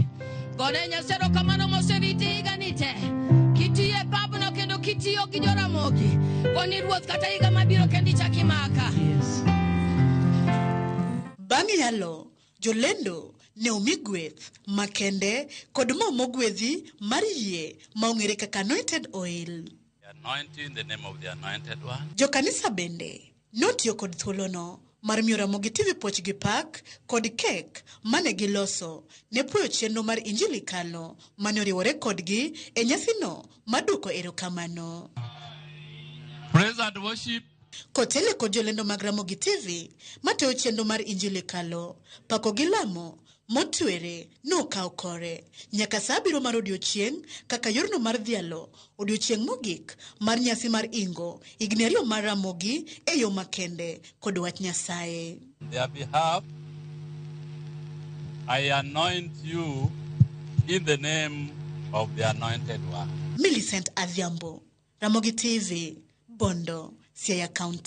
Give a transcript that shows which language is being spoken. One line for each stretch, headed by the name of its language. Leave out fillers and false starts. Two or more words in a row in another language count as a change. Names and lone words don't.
Luo (Kenya and Tanzania): Gone Nyasaye erokamano mosewiti higa ni te. Kitiye babno kendo kitiyo gi jo Ramogi. Goni ruoth kata higa mabiro kendi chaki maka. Bang' yalo, jolendo ne omigweth makende kod mo mogwedhi mar yie maong'ere kaka
English: anointed oil. Anointing the name of the anointed one.
Luo (Kenya and Tanzania): Jo kanisa bende notiyo kod thuolono mar miyo Ramogi TV poch gi pak kod kek mane giloso ne puoyo chenro mar injili kalo mane oriwore kodgi e nyasino maduoko erokamano.
English: Praise and worship.
Luo (Kenya and Tanzania): Kotele kod jolendo mag Ramogi TV mateo chenro mar injili kalo pako gi lamo motwere no kaw kore nyaka sa 7 mar odiochieng' kaka yorno mar dhialo odiochieng' mogik mar nyasi mar ingo higni 2 mar Ramogi e yo makende kod wach Nyasaye.
English: On their behalf, I anoint you in the name of the anointed one. Millicent Adhiambo, Ramogi TV, Bondo, Siaya County.